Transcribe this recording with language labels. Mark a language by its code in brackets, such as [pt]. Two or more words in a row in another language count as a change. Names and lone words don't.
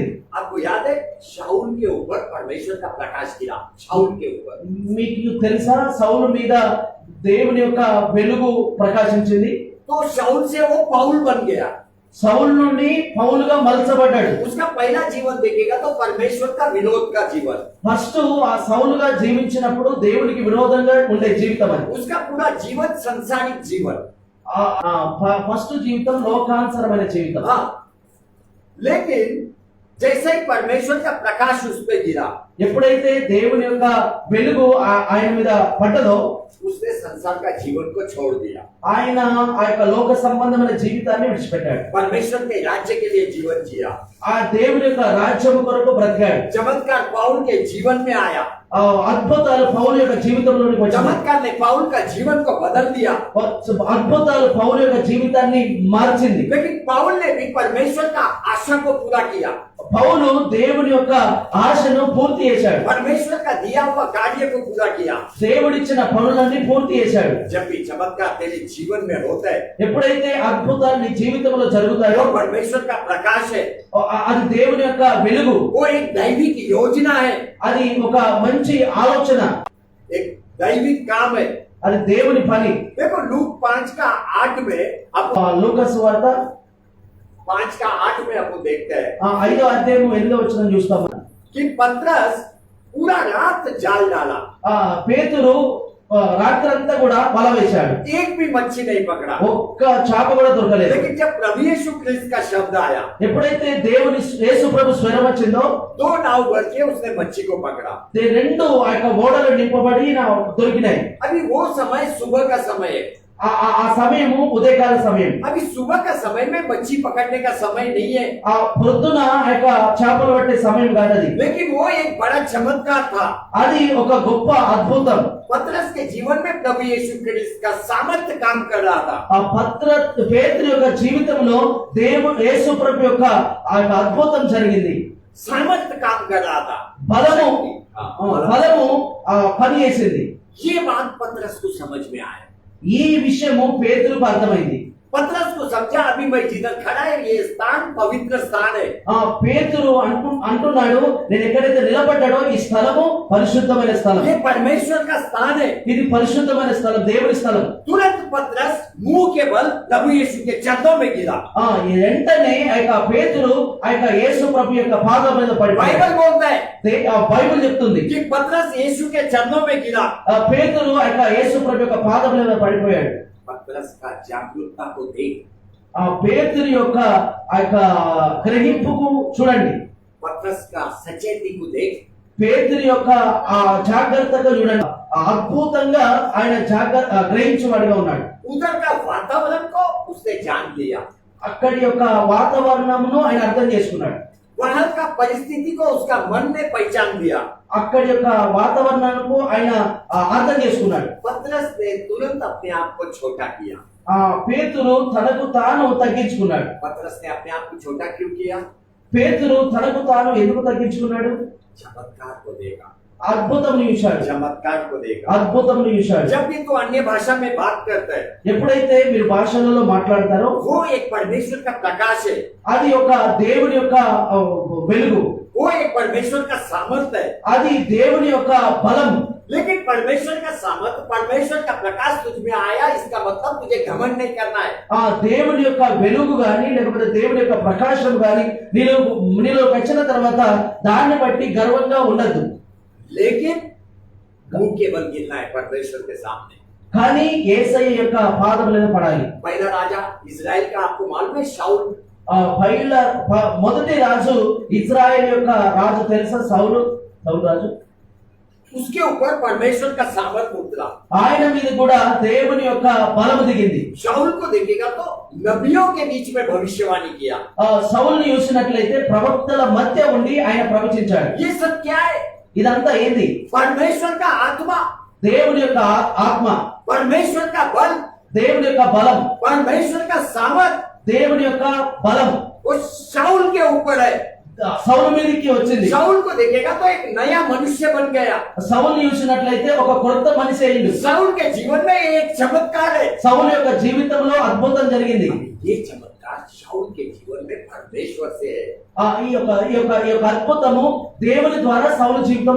[hi] आपको याद है शाऊल के ऊपर परमेश्वर का प्रकाश गिरा, शाऊल के ऊपर। [te] మీకు తెలుసా సౌలు మీద దేవుని యొక్క వెలుగు ప్రకాశించింది. [hi] तो शाऊल से वो पाउल बन गया। [te] సౌలు నుండి పౌలుగా మలచబడ్డాడు. [hi] उसका पहला जीवन देखेगा तो परमेश्वर का विरोध का जीवन, [te] ఫస్ట్ ఆ సౌలుగా జీవించినప్పుడు దేవునికి విరోధంగా ఉండే జీవితం అది. [hi] उसका पूरा जीवन संसारिक जीवन। [te] ఫస్ట్ జీవితం లోకానుసరమైన జీవితం. [hi] हाँ, लेकिन जैसे ही परमेश्वर का प्रकाश उस पे गिरा, [te] ఎప్పుడైతే దేవుని యొక్క వెలుగు ఆయన మీద పడ్డదో [hi] उसने संसार का जीवन को छोड़ दिया, [te] ఆయన ఆ యొక్క లోక సంబంధమైన జీవితాన్ని విడిచిపెట్టాడు. [hi] परमेश्वर के राज्य के लिए जीवन जिया। [te] ఆ దేవుని యొక్క రాజ్యం కొరకు బ్రతికాడు. [hi] चमत्कार पाउल के जीवन में आया, [te] అద్భుతాలు పౌలు యొక్క జీవితంలోనికి వచ్చాయి. [hi] चमत्कार ने पाउल का जीवन को बदल दिया। [te] అద్భుతాలు పౌలు యొక్క జీవితాన్ని మార్చింది. [hi] लेकिन पाउल ने भी परमेश्वर का आशा को पूरा किया, [te] పౌలు దేవుని యొక్క ఆశను పూర్తి చేశాడు. [hi] परमेश्वर का दिया हुआ कार्य को पूरा किया। [te] దేవుడిచ్చిన పనులన్నీ పూర్తి చేశాడు. [hi] जब भी चमत्कार तेरे जीवन में होता है, [te] ఎప్పుడైతే అద్భుతాలు నీ జీవితంలో జరుగుతాయో [hi] वो परमेश्वर का प्रकाश है, [te] అది దేవుని యొక్క వెలుగు, [hi] वो एक दैविक योजना है, [te] అది ఒక మంచి ఆలోచన, [hi] एक दैविक काम है। [te] అది దేవుని పని. [hi] देखो लूक 5:8 में, अब [te] లూకాసు వార్త [hi] 5:8 में अपन देखते हैं [te] 5వ అధ్యాయం 8వ వచనం చూస్తాము. [hi] कि पतरस पूरा रात जाल डाला, [te] పేతురు రాత్రంతా కూడా వల వేశాడు. [hi] एक भी मच्छी नहीं पकड़ा। [te] ఒక్క చేప కూడా దొరకలేదు. [hi] लेकिन जब प्रभु यीशु ख्रिस्त का शब्द आया, [te] ఎప్పుడైతే దేవుని యేసు ప్రభు స్వరం వచ్చిందో [hi] 2 नाव भर के उसने मच्छी को पकड़ा। [te] రెండు ఆ యొక్క ఓడలు నింపబడి దొరికినాయి. [hi] अभी वो समय सुबह का समय है, [te] ఆ సమయము ఉదయకాల సమయం. [hi] अभी सुबह का समय में मच्छी पकड़ने का समय नहीं है, [te] ఆ పొద్దున ఆ యొక్క చేపలు పట్టే సమయం కాదది. [hi] लेकिन वो एक बड़ा चमत्कार था। [te] అది ఒక గొప్ప అద్భుతం. [hi] पतरस के जीवन में प्रभु यीशु ख्रिस्त का सामर्थ्य काम कर रहा था। [te] ఆ పేతురు యొక్క జీవితంలో దేవుడు యేసు ప్రభు యొక్క ఆ యొక్క అద్భుతం జరిగింది. [hi] सामर्थ्य काम कर रहा था, [te] బలము [hi] हाँ, [te] పని చేసింది. [hi] ये बात पतरस को समझ में आया। [te] ఈ విషయము పేతురుకు అర్థమైంది. [hi] पतरस को समझा, अभी मैं जिधर खड़ा है ये स्थान पवित्र स्थान है। [te] పేతురు అంటున్నాడు, నేను ఎక్కడైతే నిలబడ్డాడో ఈ స్థలము పరిశుద్ధమైన స్థలం, [hi] ये परमेश्वर का स्थान है। [te] ఇది పరిశుద్ధమైన స్థలం, దేవుని స్థలం. [hi] तुरंत पतरस मुंह के बल प्रभु यीशु के चरणों में गिरा। [te] వెంటనే ఆ యొక్క పేతురు ఆ యొక్క యేసు ప్రభు యొక్క పాదం మీద పడిపోయాడు. [hi] बाइबल बोलता है [te] బైబిల్ చెప్తుంది [hi] कि पतरस यीशु के चरणों में गिरा। [te] పేతురు ఆ యొక్క యేసు ప్రభు యొక్క పాదం మీద పడిపోయాడు. [hi] पतरस का जागरूकता को देख, [te] ఆ పేతురు యొక్క ఆ యొక్క గ్రహింపుకు చూడండి, [hi] पतरस का सचेती को देख, [te] పేతురు యొక్క ఆ జాగ్రత్తగా చూడండి. అద్భుతంగా ఆయన గ్రహించేవాడిగా ఉన్నాడు. [hi] उधर का वातावरण को उसने जान लिया, [te] అక్కడి యొక్క వాతావరణమును ఆయన అర్థం చేసుకున్నాడు. [hi] वहां का परिस्थिति को उसका मन ने पहचान लिया। [te] అక్కడి యొక్క వాతావరణానికి ఆయన అర్థం చేసుకున్నాడు. [hi] पतरस ने तुरंत अपने आप को छोटा किया। [te] పేతురు తనకు తాను తగ్గించుకున్నాడు. [hi] पतरस ने अपने आप को छोटा क्यों किया? [te] పేతురు తనకు తాను ఎందుకు తగ్గించుకున్నాడు? [hi] चमत्कार को देखा, [te] అద్భుతం చూశాడు. [hi] चमत्कार को देखा। [te] అద్భుతం చూశాడు. [hi] जब भी तो अन्य भाषा में बात करता है, [te] ఎప్పుడైతే మీరు భాషలలో మాట్లాడతారో [hi] वो एक परमेश्वर का प्रकाश है, [te] అది ఒక దేవుని యొక్క వెలుగు, [hi] वो एक परमेश्वर का सामर्थ्य है। [te] అది దేవుని యొక్క బలం. [hi] लेकिन परमेश्वर का सामर्थ्य, परमेश्वर का प्रकाश तुझ में आया, इसका मतलब तुझे घमंड नहीं करना है। [te] ఆ దేవుని యొక్క వెలుగు గాని లేకపోతే దేవుని యొక్క ప్రకాశం గాని నీలోకి వచ్చిన తర్వాత దాన్ని బట్టి గర్వంగా ఉండద్దు. [hi] लेकिन मुंह के बल गिरना है परमेश्वर के सामने। [te] కానీ యేసయ్య యొక్క పాదం మీద పడాలి. [hi] पहला राजा इजराइल का आपको मालूम है, शाऊल। [te] మొదటి రాజు ఇజ్రాయెల్ యొక్క రాజు తెలుసా? సౌలు రాజు. [hi] उसके ऊपर परमेश्वर का सामर्थ्य उतरा, [te] ఆయన మీద కూడా దేవుని యొక్క బలము దిగింది. [hi] शाऊल को देखेगा तो नबियों के बीच में भविष्यवाणी किया। [te] సౌలుని చూసినట్లయితే ప్రవక్తల మధ్య ఉండి ఆయన ప్రవచించాడు. [hi] ये सब क्या है? [te] ఇదంతా ఏంది? [hi] परमेश्वर का आत्मा, [te] దేవుని యొక్క ఆత్మ, [hi] परमेश्वर का बल, [te] దేవుని యొక్క బలం, [hi] परमेश्वर का सामर्थ्य [te] దేవుని యొక్క బలం [hi] वो शाऊल के ऊपर है। [te] సౌలు మీదకి వచ్చింది. [hi] शाऊल को देखेगा तो एक नया मनुष्य बन गया। [te] సౌలుని చూసినట్లయితే ఒక కొత్త మనిషి అయ్యిండు. [hi] शाऊल के जीवन में एक चमत्कार है। [te] సౌలు యొక్క జీవితంలో అద్భుతం జరిగింది. [hi] ये चमत्कार शाऊल के जीवन में परमेश्वर से है। [te] ఈ యొక్క అద్భుతము దేవుని ద్వారా సౌలు జీవితంలో